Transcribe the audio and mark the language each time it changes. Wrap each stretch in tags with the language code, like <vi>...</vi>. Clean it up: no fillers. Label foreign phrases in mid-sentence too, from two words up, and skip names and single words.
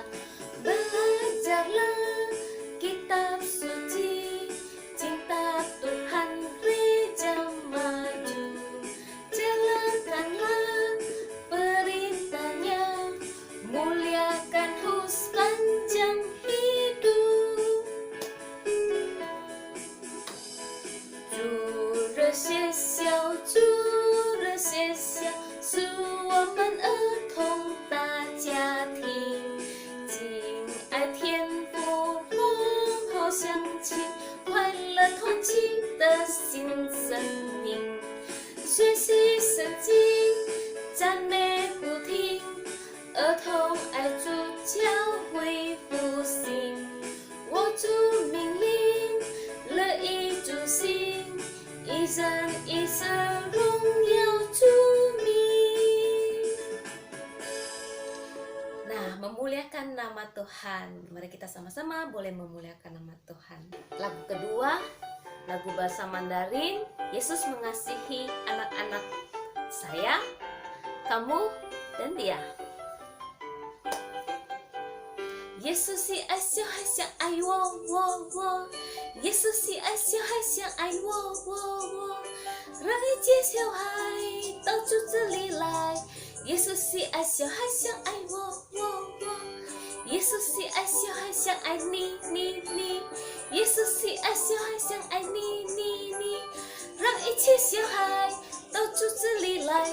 <id>Belajarlah kitab suci, cinta Tuhan gereja maju, jalankanlah perintahnya, muliakan sepanjang hidup.</id> <zh>主的学校，是我们儿童大家庭，敬爱天父，好好相亲，快乐团契的新生命，学习圣经，赞美不停。儿童爱主，教会复兴，我主命令，乐意主行，一人一生荣耀主名。</zh> <id>Nah, memuliakan nama Tuhan. Mari kita sama-sama boleh memuliakan nama Tuhan. Lagu kedua, lagu bahasa Mandarin, Yesus mengasihi anak-anak saya, kamu, dan dia.</id> <zh>耶稣是爱小孩像爱我，耶稣是爱小孩像爱我，让一切小孩到主这里来。耶稣是爱小孩像爱我，耶稣是爱小孩像爱你，耶稣是爱小孩像爱你，让一切小孩到主这里来。</zh>